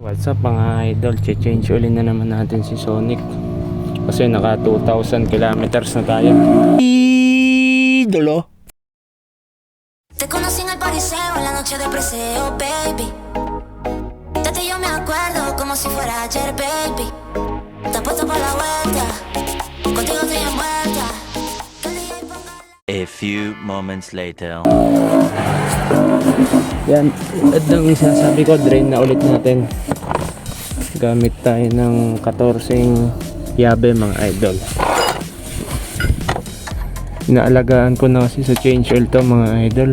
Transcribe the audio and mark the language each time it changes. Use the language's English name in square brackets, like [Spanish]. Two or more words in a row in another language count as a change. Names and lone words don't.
[English] What's up [Filipino] mga idol, change ulit na naman natin si Sonic kasi naka 2,000 kilometers na tayo. Idolo. [Spanish] Te conocí en el pariseo, en la noche de preseo, baby. De ti yo me acuerdo como si fuera ayer, baby. Te apuesto por la vuelta, contigo estoy envuelta. [English] A few moments later. [Filipino] Yan, at ang sasabi ko, drain na ulit natin. Gamit tayo ng 14 yabe mga idol. Inaalagaan ko na kasi sa [English] change oil [Filipino] to mga idol.